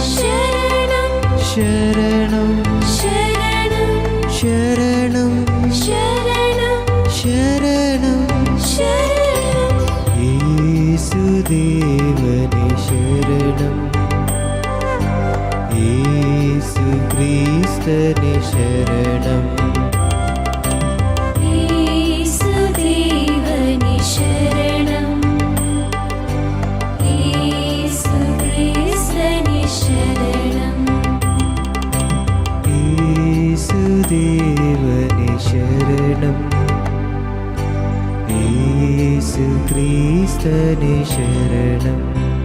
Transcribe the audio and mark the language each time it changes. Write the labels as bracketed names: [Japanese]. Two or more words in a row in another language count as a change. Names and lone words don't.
[Kannada] ಶರಣಂ ಶರಣಂ ಶರಣಂ ಶರಣಂ ಶರಣಂ ಶರಣಂ ಶರಣಂ [Malayalam] യേശുദേവനെ ശരണം യേശുക്രിസ്തനെ [Telugu] యేసుక్రీస్తుని శరణం యేసుదేవని శరణం యేసుక్రీస్తుని శరణం యేసుదేవని శరణం యేసుక్రీస్తుని శరణం